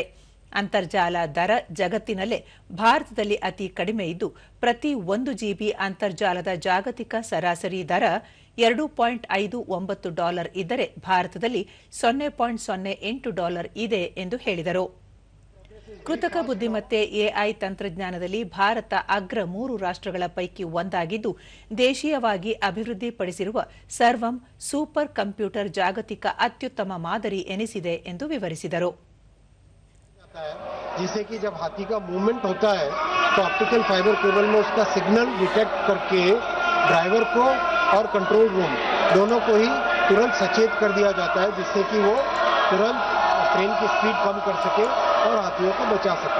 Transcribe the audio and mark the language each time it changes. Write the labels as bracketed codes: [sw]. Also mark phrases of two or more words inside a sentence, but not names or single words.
[kn] ಅಂತರ್ಜಾಲ ದರ ಜಗತ್ತಿನಲ್ಲೇ ಭಾರತದಲ್ಲಿ ಅತಿ ಕಡಿಮೆ ಇದ್ದು, ಪ್ರತಿ 1 ಜಿಬಿ ಅಂತರ್ಜಾಲದ ಜಾಗತಿಕ ಸರಾಸರಿ ದರ $2.59 ಇದ್ದರೆ, ಭಾರತದಲ್ಲಿ $0.08 ಇದೆ ಎಂದು ಹೇಳಿದರು. ಕೃತಕ ಬುದ್ಧಿಮತ್ತೆ ಎಐ ತಂತ್ರಜ್ಞಾನದಲ್ಲಿ ಭಾರತ ಅಗ್ರ 3 ರಾಷ್ಟ್ರಗಳ ಪೈಕಿ ಒಂದಾಗಿದ್ದು, ದೇಶೀಯವಾಗಿ ಅಭಿವೃದ್ಧಿಪಡಿಸಿರುವ ಸರ್ವಂ [en] super computer [kn] ಜಾಗತಿಕ ಅತ್ಯುತ್ತಮ ಮಾದರಿ ಎನಿಸಿದೆ ಎಂದು ವಿವರಿಸಿದರು. [hi] जिससे कि जब हाथी का मूवमेंट होता है तो [en] optical fiber cable [hi] में उसका [en] signal detect [hi] करके ड्राइवर को और [en] control room [hi] दोनों को ही तुरंत सचेत कर दिया जाता है, जिससे कि वो तुरंत ट्रेन की स्पीड कम कर सके और हाथियों को बचा सके.